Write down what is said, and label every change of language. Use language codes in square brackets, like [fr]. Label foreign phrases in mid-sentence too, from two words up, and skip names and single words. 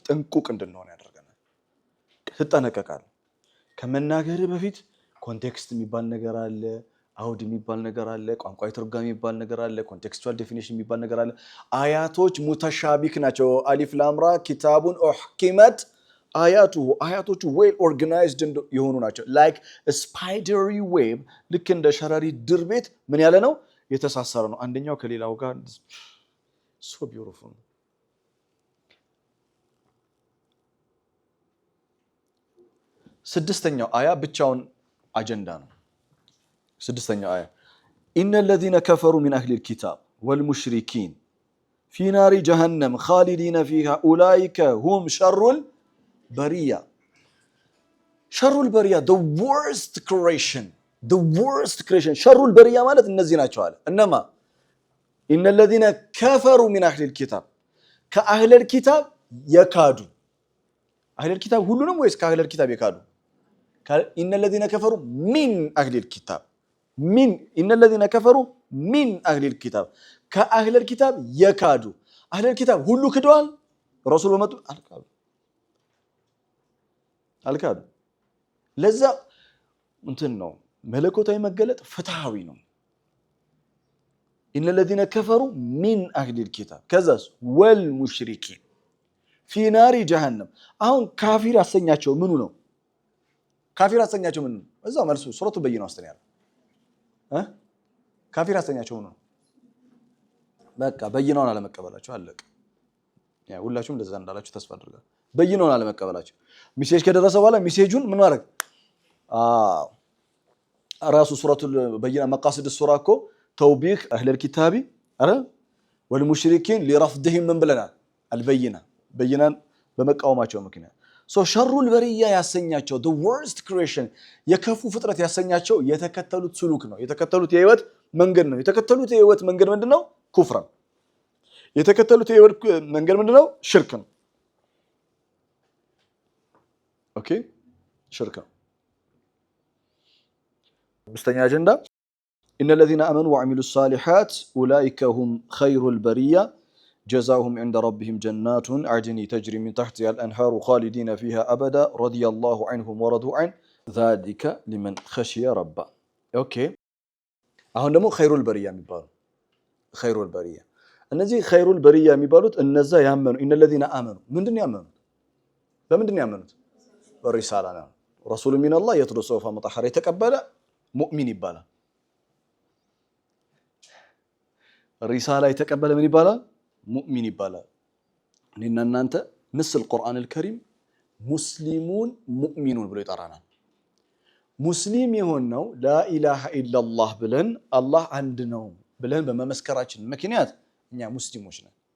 [am] ጥንቁቅ እንድንሆን ያደርገናል። ትጠነቀቃለህ። ከመናገር በፊት ኮንቴክስት የሚባል ነገር አለ፣ አውድ የሚባል ነገር አለ፣ ቋንቋዊ ትርጓሜ የሚባል ነገር አለ፣ [en] contextual definition [am] የሚባል ነገር አለ። አያቶች ሙተሻቢክ ናቸው። [ar] ألف لام را كتاب أحكمت آياته [en] well organized [am] የሆኑ ናቸው። [en] like spidery web [am] ልክ እንደ ሸረሪት ድር ቤት ምን ያለ ነው? የተሳሰረ ነው። አንደኛው ከሌላው ጋር [en] so beautiful። [am] ስድስተኛው አያ ብቻውን አጀንዳ ነው። ስድስተኛው አያ [ar] ኢነ الذين كفروا من أهل الكتاب والمشركين في نار جهنم خالدين فيها أولئك هم شر البرية. شر البرية [en] the worst creation [ar] شر البرية [am] ማለት እነዚህ ናቸው አለ። እነማ ኢነ [ar] الذين كفروا من أهل الكتاب [am] ከአህለ الكتاب የካዱ አህለ الكتاب ሁሉንም ወይስ ከአህለ الكتاب የካዱ? ኢነ [ar] الذين كفروا من أهل الكتاب [am] ኢነ [ar] الذين كفروا من أهل الكتاب [am] ከአህለ الكتاب የካዱ አህለ الكتاب ሁሉ ክደዋል። ረሱል በመጡ አልካዱ። ለዛ እንትን ነው መለኮታዊ መገለጥ ፍትሃዊ ነው። ኢነ [ar] الذين كفروا من أهل الكتاب [am] ከዛስ [ar] والمشركين في نار جهنم። [am] አሁን ካፊር ያሰኛቸው ምኑ ነው? ካፊር ያሰኛቸው ምኑ ነው? እዛው መልሱ ሱረቱ በይና ውስጥ ነው ያለው። ካፊር ያሰኛቸው ምኑ ነው? በቃ በይናውን አለመቀበላቸው አለቀ። ያ ሁላችሁም እንደዛ እንዳላችሁ ተስፋ አድርጋለሁ። በይናውን አለመቀበላቸው ሚሴጅ ከደረሰ በኋላ ሚሴጁን ምን ማድረግ? ራሱ ሱረቱ በይና መቃሲድ ሱራ እኮ ተውቢህ [ar] أهل الكتاب والمشركين [am] ሊረፍድህም ምን ብለናል? አልበይና በይናን በመቃወማቸው ምክንያት [ar] شر البرية [am] ያሰኛቸው [en] the worst creation [am] የከፉ ፍጥረት ያሰኛቸው የተከተሉት ስሉክ ነው። የተከተሉት የህይወት መንገድ ነው። የተከተሉት የህይወት መንገድ ምንድነው? ኩፍር ነው። የተከተሉት የህይወት መንገድ ምንድነው? ሽርክ ነው። ኦኬ ሽርክ ነው። አምስተኛ አጀንዳ [ar] ኢነ الذين آمنوا وعملوا الصالحات أولئك هم خير البرية جزاؤهم عند ربهم جنات عدن تجري من تحتها الأنهار خالدين فيها أبدا رضي الله عنهم ورضوا عنه ذلك لمن خشي ربه. [am] اوكي አሁን ደግሞ [ar] خير البرية [am] የሚባሉ [ar] خير البرية [am] እነዚህ [ar] خير البرية [am] የሚባሉት እነዛ ያመኑ ኢነ [ar] الذين آمنوا [am] ምንድነው ያመኑት? በምንድነው ያመኑት? በሪሳላ ነው። [ar] رسول من الله يتلو صحفا مطهرة [am] የተቀበለ ሙእሚን ይባላል። ሪሳላ የተቀበለ ምን ይባላል? ሙእሚን ይባላል። እኔና እናንተ ንስል ቁርአን አልከሪም ሙስሊሙን ሙእሚኑን ብሎ ይጠራናል። ሙስሊም የሆነው [ar] لا إله إلا الله [am] ብለን አላህ አንድ ነው ብለን በመመስከራችን ምክንያት እኛ ሙስሊሞች ነን።